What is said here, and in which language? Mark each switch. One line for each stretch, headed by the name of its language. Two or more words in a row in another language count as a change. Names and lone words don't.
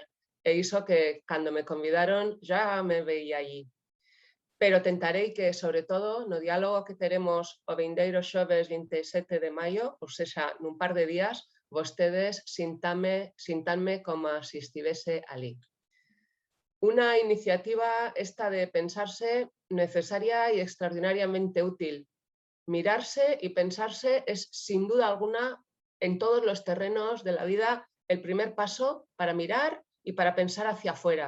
Galician: E iso que, cando me convidaron, já
Spanish: me veía allí.
Galician: Pero tentarei que, sobre todo, no diálogo que teremos o vindeiro xoves 27 de maio, ou sexa, nun par de días, vostedes sintanme como se estivese alí.
Spanish: Una iniciativa esta de pensarse necesaria y extraordinariamente útil. Mirarse y pensarse es, sin duda alguna, en todos los terrenos de la vida, el primer paso para mirar y para pensar hacia afuera.